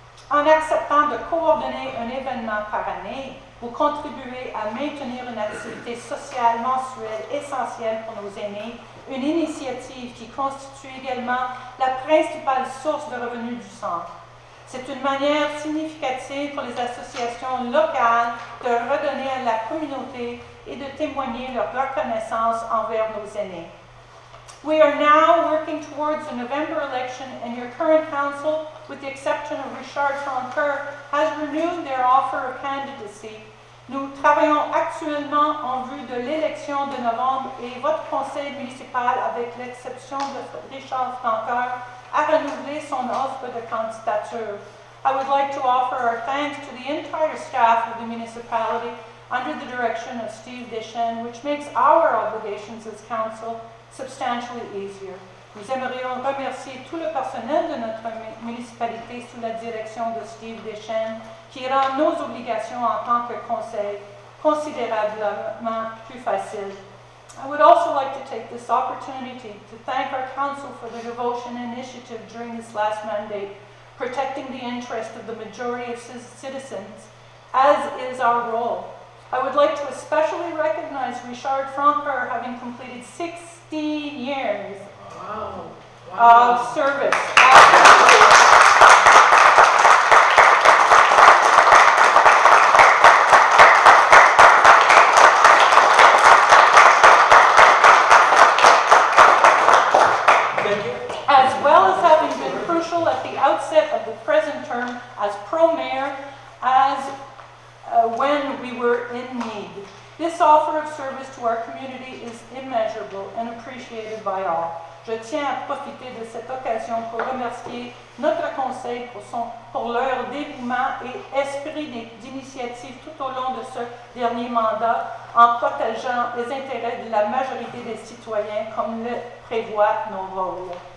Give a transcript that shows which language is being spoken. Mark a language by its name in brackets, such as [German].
[French] En acceptant de coordonner un événement par année, vous contribuez à maintenir une activité sociale mensuelle essentielle pour nos aînés, une initiative qui constitue également la principale source de revenus du centre. C'est une manière significative pour les associations locales de redonner à la communauté et de témoigner leur reconnaissance envers nos aînés. [English] We are now working towards the November election, and your current council, with the exception of Richard Francoeur, has renewed their offer of candidacy. [French] Nous travaillons actuellement en vue de l'élection de novembre et votre conseil municipal, avec l'exception de Richard Francoeur, a renouvelé son offre de candidature. [English] I would like to offer our thanks to the entire staff of the municipality under the direction of Steve Deschênes, which makes our obligations as council substantially easier. [French] Nous aimerions remercier tout le personnel de notre municipalité sous la direction de Steve Deschênes, qui rend nos obligations en tant que conseil considérablement plus faciles. [English] I would also like to take this opportunity to thank our council for their devotion and initiative during this last mandate, protecting the interest of the majority of citizens, as is our role. I would like to especially recognize Richard Francoeur, having completed 16 years of service. As well as having been crucial at the outset of the present term as pro-mayor, as when we were in need. This offer of service to our community is immeasurable and appreciated by all. [French] Je tiens à profiter de cette occasion pour remercier notre conseil pour leur dévouement et esprit d'initiative tout au long de ce dernier mandat en protégeant les intérêts de la majorité des citoyens comme le prévoient nos rôles.